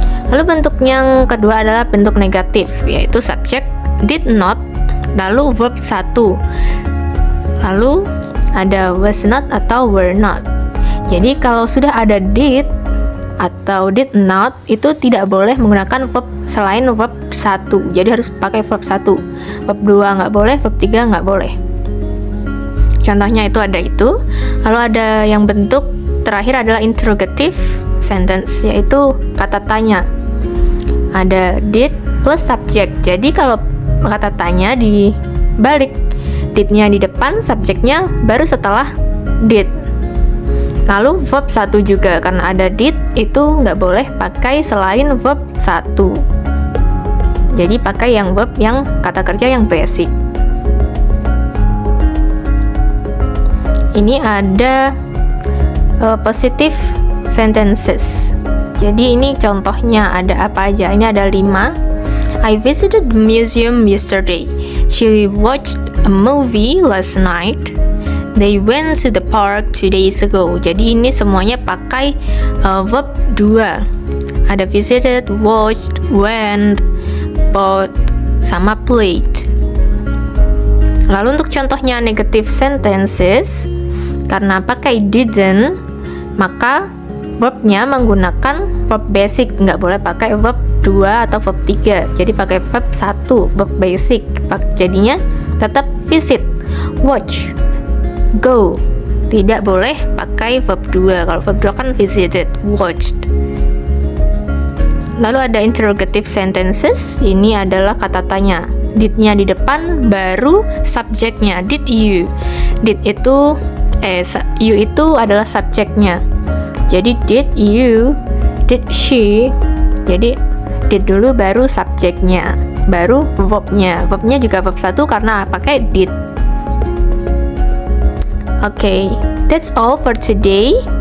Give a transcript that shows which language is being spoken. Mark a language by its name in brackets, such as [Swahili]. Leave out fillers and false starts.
[Indonesian] Lalu bentuk yang kedua adalah bentuk negatif, yaitu subject did not, lalu verb 1. Lalu ada was not atau were not. Jadi kalau sudah ada did atau did not, itu tidak boleh menggunakan verb selain verb 1. Jadi harus pakai verb 1. Verb 2 nggak boleh, verb 3 nggak boleh. Contohnya itu ada itu. Lalu ada yang bentuk terakhir adalah interrogative sentence, yaitu kata tanya. Ada did plus subject. Jadi kalau kata tanya dibalik, did-nya di depan, subjeknya baru setelah did. Lalu verb 1 juga, karena ada did itu nggak boleh pakai selain verb 1. Jadi pakai yang verb yang kata kerja yang basic. Ini ada positive sentences. Jadi ini contohnya ada apa aja? Ini ada 5. [English] I visited the museum yesterday. She watched a movie last night. They went to the park 2 days ago. [Indonesian] Jadi ini semuanya pakai verb 2. Ada visited, watched, went, bought, sama played. Lalu untuk contohnya negative sentences, karena pakai didn't, maka verbnya menggunakan verb basic, nggak boleh pakai verb 2 atau verb 3. Jadi pakai verb 1, verb basic. Jadinya tetap visit, watch, go. Tidak boleh pakai verb 2. Kalau verb 2 kan visited, watched. Lalu ada interrogative sentences. Ini adalah kata tanya. Did-nya di depan, baru subjeknya. [English] Did you? [Indonesian] Did itu you itu adalah subjeknya. Jadi did you, did she. Jadi did dulu baru subjeknya, baru verbnya. Verbnya juga verb 1 karena pakai did. [English] Okay, that's all for today.